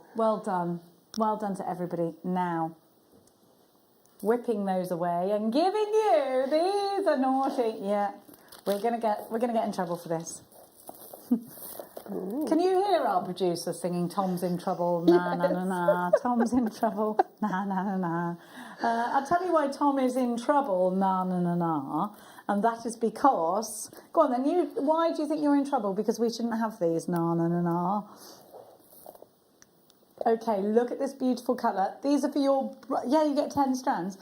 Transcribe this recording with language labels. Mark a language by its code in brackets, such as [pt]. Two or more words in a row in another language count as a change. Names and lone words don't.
[en] Well done. Well done to everybody. Now, whipping those away and giving you, these are naughty. Yeah, we're gonna get in trouble for this. Can you hear our producer singing "Tom's in trouble"? Na na na na. Tom's in trouble. Na na na na. I'll tell you why Tom is in trouble. Na na na na. And that is because. Go on then. Why do you think you're in trouble? Because we shouldn't have these. Na na na na. Okay, look at this beautiful colour. These are for your... Yeah, you get 10 strands.